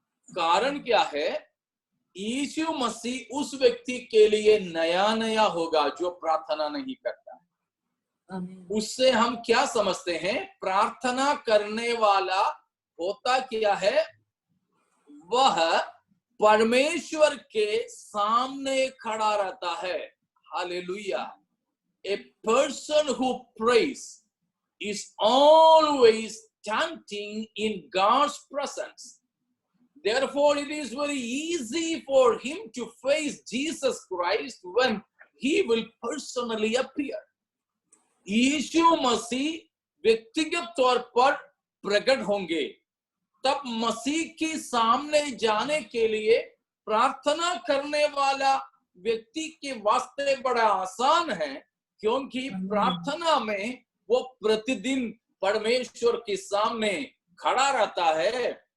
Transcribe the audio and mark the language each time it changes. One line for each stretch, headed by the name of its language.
Hindi: कारण क्या है? यीशु मसीह उस व्यक्ति के लिए नया नया होगा जो प्रार्थना नहीं करता। उससे हम क्या समझते हैं? प्रार्थना करने वाला होता क्या है? वह परमेश्वर के सामने खड़ा रहता है। Hallelujah.
English: A person who prays is always standing in God's presence. Therefore, it is very easy for him to face Jesus Christ when he will personally appear.
Hindi: यीशु मसीह व्यक्तिगत तौर पर प्रकट होंगे, तब मसीह के सामने जाने के लिए प्रार्थना करने वाला व्यक्ति के वास्ते बड़ा आसान है, क्योंकि प्रार्थना में वो प्रतिदिन परमेश्वर के सामने खड़ा रहता है।